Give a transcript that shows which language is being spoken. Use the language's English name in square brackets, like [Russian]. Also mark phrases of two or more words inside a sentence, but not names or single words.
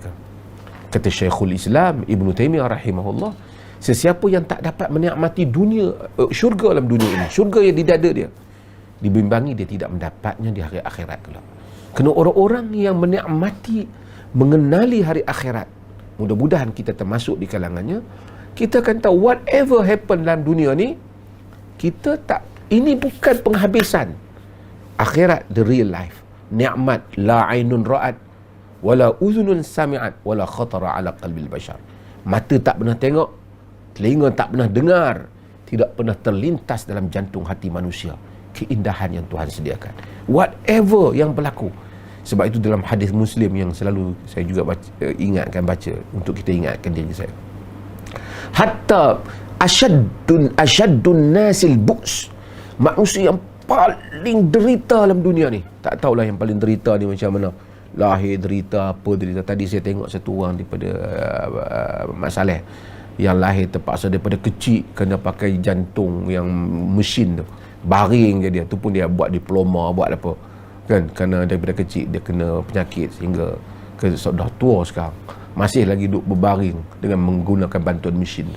[Malay] Kata Syekhul Islam Ibn Taymiyah rahimahullah, sesiapa yang tak dapat menikmati dunia, syurga dalam dunia ini, syurga yang di dada dia, dibimbangi dia tidak mendapatnya di hari akhirat kelak. Kena orang-orang yang menikmati, mengenali hari akhirat, mudah-mudahan kita termasuk di kalangannya. Kita akan tahu [English] whatever happen [Malay] dalam dunia ni, kita tak, ini bukan penghabisan. [English] Akhirat the real life, [Arabic] nikmat لا عين رأت ولا أذن سمعت ولا خطر على قلب البشر. [Malay] Mata tak pernah tengok, telinga tak pernah dengar, tidak pernah terlintas dalam jantung hati manusia keindahan yang Tuhan sediakan. Whatever yang berlaku. Sebab itu dalam hadis Muslim yang selalu saya juga baca untuk kita ingatkan diri saya. [Arabic] حتى أشد الناس بؤسا, [Malay] manusia yang paling derita dalam dunia ni. Tak tahulah yang paling derita ni macam mana. Lahir derita, apa derita. Tadi saya tengok satu orang daripada Mak Saleh, yang lahir terpaksa daripada kecil kena pakai jantung yang mesin tu, baring je dia tu pun dia buat diploma, buat apa kan, kerana daripada kecil dia kena penyakit sehingga dah tua sekarang masih lagi duduk berbaring dengan menggunakan bantuan mesin tu.